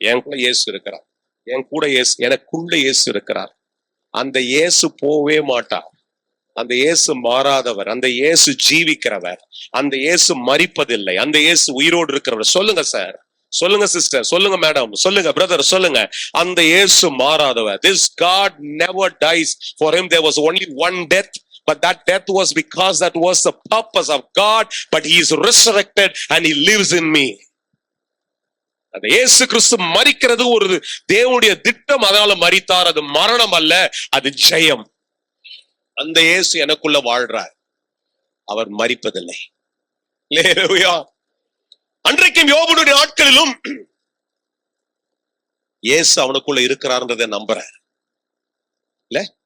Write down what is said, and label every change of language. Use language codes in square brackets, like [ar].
[ta] எனக்குள்ள இயேசு இருக்கிறார், என் கூட இயேசு, எனக்குள்ள இயேசு இருக்கிறார். அந்த இயேசு போவே மாட்டார். அந்த இயேசு மாறாதவர், அந்த இயேசு ஜீவிக்கிறவர், அந்த இயேசு மரிப்பதில்லை, அந்த இயேசு உயிரோடு இருக்கிறவர். சொல்லுங்க சார், சொல்லுங்க சிஸ்டர், சொல்லுங்க மேடம், சொல்லுங்க பிரதர், சொல்லுங்க. அந்த இயேசு மாறாதவர். [en] This God never dies. For him there was only one death, but that death was because that was the purpose of God, but he is resurrected and he lives in me. [ta] அந்த இயேசு கிறிஸ்து மரிக்கிறது ஒரு தேவனுடைய திட்டம், அதனால மரித்தார். அது மரணம் அல்ல, அது ஜெயம். அந்த இயேசு எனக்குள்ள வாழ்றார், அவர் மரிப்பதில்லை. அல்லேலூயா. அன்றைக்கும் யோபுடைய நாட்களிலும் இயேசு அவனுக்குள்ள இருக்கிறார்ன்றதை நம்புறார் இல்ல.